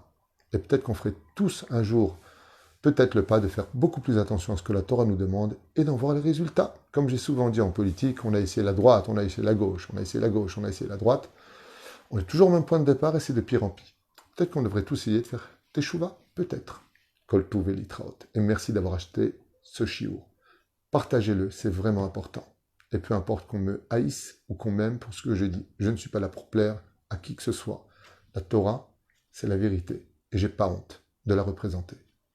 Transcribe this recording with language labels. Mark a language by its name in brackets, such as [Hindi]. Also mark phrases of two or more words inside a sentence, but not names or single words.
[French] Et peut-être qu'on ferait tous un jour, peut-être le pas de faire beaucoup plus attention à ce que la Torah nous demande et d'en voir les résultats. Comme j'ai souvent dit en politique, on a essayé la droite, on a essayé la gauche, on a essayé la gauche, on a essayé la droite. On est toujours au même point de départ et c'est de pire en pire. Peut-être qu'on devrait tous essayer de faire teshuva, peut-être. [Hebrew] כל טוב להתראות. [French] Et merci d'avoir acheté ce shiur. Partagez-le, c'est vraiment important. Et peu importe qu'on me haïsse ou qu'on m'aime pour ce que je dis, je ne suis pas là pour plaire à qui que ce soit. La Torah, c'est la vérité. Et j'ai pas honte de la représenter.